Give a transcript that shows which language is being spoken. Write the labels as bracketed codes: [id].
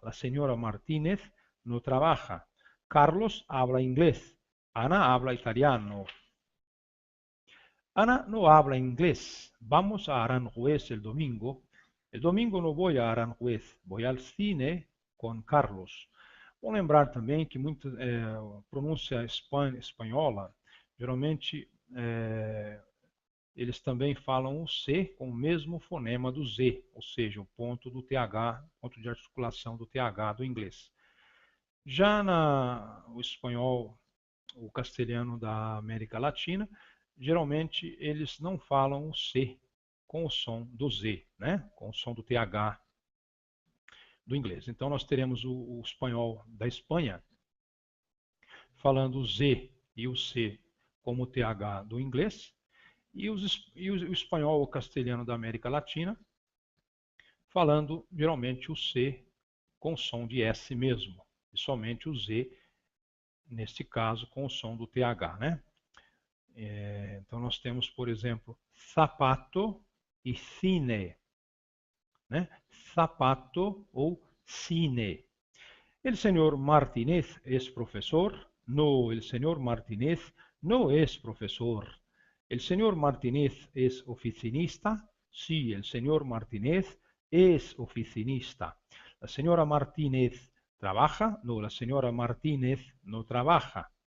[es] La señora Martínez no trabaja. Carlos habla inglés. Ana habla italiano. Ana no habla inglés. Vamos a Aranjuez el domingo. El domingo no voy a Aranjuez. Voy al cine [pt] com [es] Carlos. [pt] Bom lembrar também que muita pronúncia espanhola, geralmente eles também falam o C com o mesmo fonema do Z, ou seja, o ponto do TH, ponto de articulação do TH do inglês. Já o espanhol, o castelhano da América Latina, geralmente eles não falam o C com o som do Z, né? Com o som do TH do inglês. Então nós teremos o espanhol da Espanha falando o Z e o C como o TH do inglês, e o espanhol ou castelhano da América Latina falando geralmente o C com som de S mesmo, e somente o Z, neste caso, com o som do TH, né? Então nós temos, por exemplo, sapato e cine, né? Sapato ou cine. [es] El señor Martínez es profesor? No, el señor Martínez no es profesor. ¿El señor Martínez es oficinista? Sí, el señor Martínez es oficinista. ¿La señora Martínez trabaja? No, la señora Martínez no trabaja.